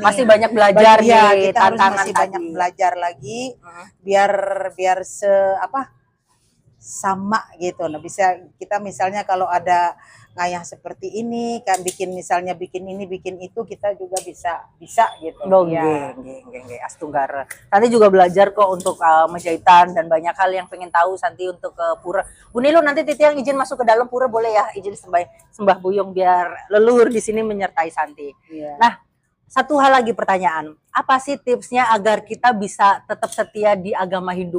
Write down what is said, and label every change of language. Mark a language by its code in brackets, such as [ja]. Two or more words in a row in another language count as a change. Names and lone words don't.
[id] Masih banyak belajar ya, nih, kita harus tantangan masih banyak tadi. belajar lagi biar sama gitu. Nah, bisa kita misalnya kalau ada ngayah seperti ini kan bikin ini bikin itu kita juga bisa gitu. Nggih, Astunggara. Santi juga belajar kok untuk menjahitan dan banyak hal yang pengen tahu Santi untuk ke pura. Bu Nilo nanti Titi yang izin masuk ke dalam pura boleh ya, izin sembah buyung biar leluhur di sini menyertai Santi. Iya. Nah, satu hal lagi pertanyaan. Apa sih tipsnya agar kita bisa tetap setia di agama Hindu?